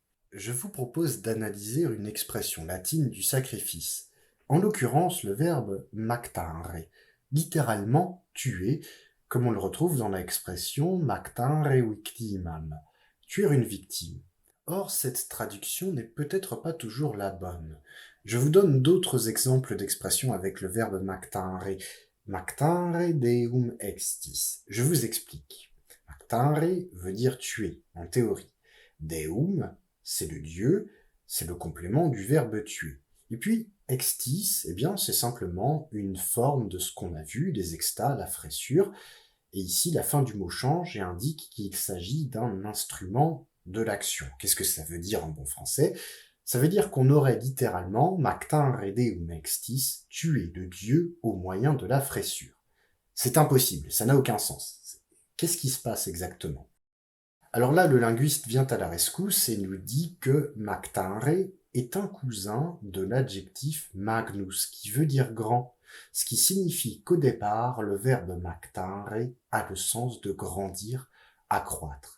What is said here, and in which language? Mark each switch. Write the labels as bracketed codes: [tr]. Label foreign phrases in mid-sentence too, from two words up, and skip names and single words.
[fr] Je vous propose d'analyser une expression latine du sacrifice, en l'occurrence le verbe mactare, littéralement tuer, comme on le retrouve dans l'expression [la] mactare victimam, [fr] tuer une victime. Or, cette traduction n'est peut-être pas toujours la bonne. Je vous donne d'autres exemples d'expressions avec le verbe mactare. [la] Mactare deum extis. [fr] Je vous explique. Mactare veut dire tuer, en théorie. Deum, c'est le Dieu, c'est le complément du verbe tuer. Et puis, extis, eh bien, c'est simplement une forme de ce qu'on a vu, les extas, la fraissure. Et ici, la fin du mot change et indique qu'il s'agit d'un instrument de l'action. Qu'est-ce que ça veut dire en bon français? Ça veut dire qu'on aurait littéralement [la] mactare deum extis, [fr] tué le Dieu au moyen de la fraissure. C'est impossible, ça n'a aucun sens. Qu'est-ce qui se passe exactement? Alors là, le linguiste vient à la rescousse et nous dit que Mactanre est un cousin de l'adjectif magnus, qui veut dire grand, ce qui signifie qu'au départ, le verbe mactare a le sens de grandir, accroître.